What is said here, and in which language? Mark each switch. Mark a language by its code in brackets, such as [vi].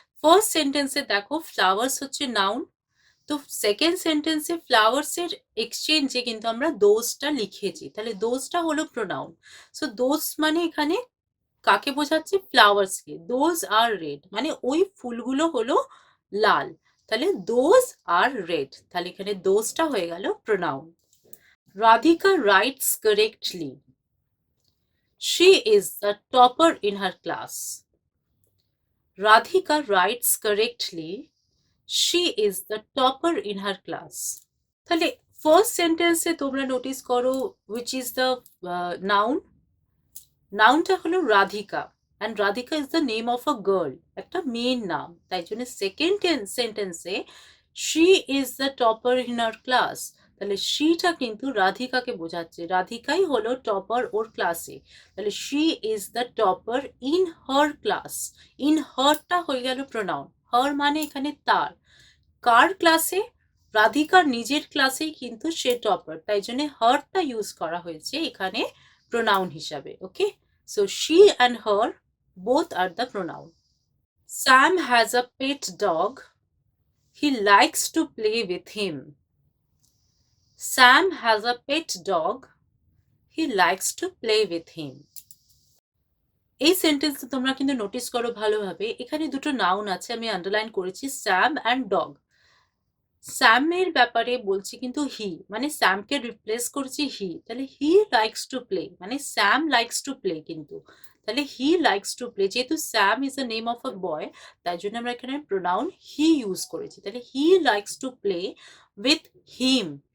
[bn] First সেন্টেন্সে দেখো flowers হচ্ছে নাউন, তো সেকেন্ড সেন্টেন্সে ফ্লাওয়ার্সের এক্সচেঞ্জে কিন্তু আমরা দোজটা লিখেছি, তাহলে দোজটা হলো প্রোনাউন। সো দোজ মানে এখানে কাকে বোঝাচ্ছে? ফ্লাওয়ার্সকে। দোজ আর রেড মানে ওই ফুলগুলো হলো লাল, তাহলে দোজ আর রেড, তাহলে এখানে দোজটা হয়ে গেল pronoun. [en] Radhika writes correctly. She is the topper in her class. Radhika writes correctly. She is the topper in her class. [bn] তাহলে ফার্স্ট সেন্টেন্সে তোমরা নোটিস করো [en] which is the noun. [bn] নাউনটা হলো Radhika, [en] and Radhika is the name of a girl, [bn] একটা মেয়ের নাম, তাই জন্য সেকেন্ড সেন্টেন্সে [en] she is the topper in her class, [bn] তাহলে sheটা কিন্তু রাধিকাকে বোঝাচ্ছে, রাধিকাই হলো টপার ওর ক্লাসে, তাহলে she is the topper in her class. in herটা হয়ে গেল প্রোনাউন, her মানে এখানে তার, কার ক্লাসে? রাধিকার নিজের ক্লাসেই কিন্তু সে টপার, তাই জন্য হারটা ইউজ করা হয়েছে এখানে প্রোনাউন হিসাবে। [en] Okay, so she and her both are the pronoun. Sam has a pet dog. He likes to play with him. Sam has a pet dog. He likes to play with him. [bn] এই sentence তোমরা কিন্তু notice করো ভালোভাবে, এখানে দুটো noun আছে, আমি underline করেছি স্যাম অ্যান্ড ডগ। স্যামের ব্যাপারে বলছি কিন্তু হি, মানে স্যামকে রিপ্লেস করছি হি, তাহলে হি লাইকস টু প্লে মানে স্যাম লাইকস টু প্লে, কিন্তু তাহলে হি লাইকস টু প্লে, যেহেতু Sam is the name of a বয়, তাই জন্য আমরা এখানে প্রোনাউন হি ইউজ করেছি, তাহলে [en] He likes to play with him.